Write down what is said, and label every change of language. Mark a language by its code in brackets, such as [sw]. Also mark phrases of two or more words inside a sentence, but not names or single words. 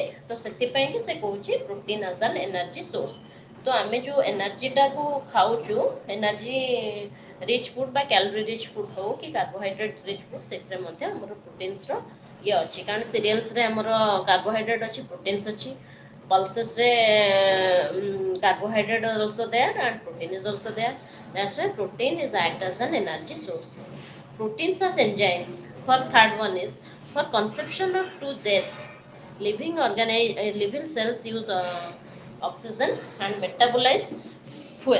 [or] ତ ସେଥିପାଇଁ କି ସେ କହୁଛି [en] protein as an energy source. [or] ତ ଆମେ ଯେଉଁ ଏନର୍ଜିଟାକୁ ଖାଉଛୁ, [en] energy rich food [or] ବା [en] calorie rich food [or] ହଉ କି [en] carbohydrate rich food, [or] ସେଥିରେ ମଧ୍ୟ ଆମର ପ୍ରୋଟିନ୍ସର ଇଏ ଅଛି, କାରଣ ସିରିଏଲ୍ସରେ ଆମର କାର୍ବୋହାଇଡ୍ରେଟ୍ ଅଛି, ପ୍ରୋଟିନ୍ସ ଅଛି, pulsesରେ [en] carbohydrate is also there and protein is also there। That's why protein is act as an energy source। Proteins as enzymes, for third one is for conception of to death, living cells use oxygen and metabolize fuel।